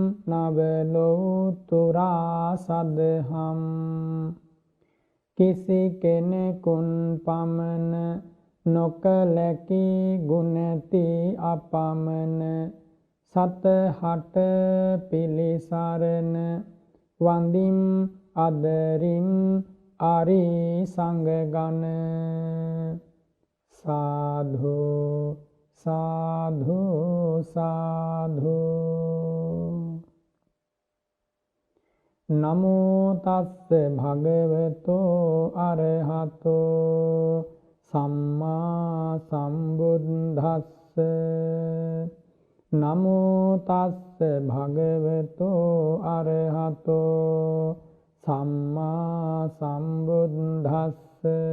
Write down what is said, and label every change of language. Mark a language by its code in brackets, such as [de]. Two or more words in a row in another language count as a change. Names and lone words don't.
[si] නවලෝතුරා සදහම් කිසි කෙනෙකුන් පමණ නොකලකි ගුණති අපමණ සතහට පිළිසරණ වන්දිම් අදරින් ආරි සංගගන සාධු සාධු සාධු [pi] නමෝ තස්ස භගවතෝ අරහතෝ සම්මා සම්බුද්දස්ස නමෝ තස්ස භගවතෝ අරහතෝ සම්මා සම්බුද්දස්ස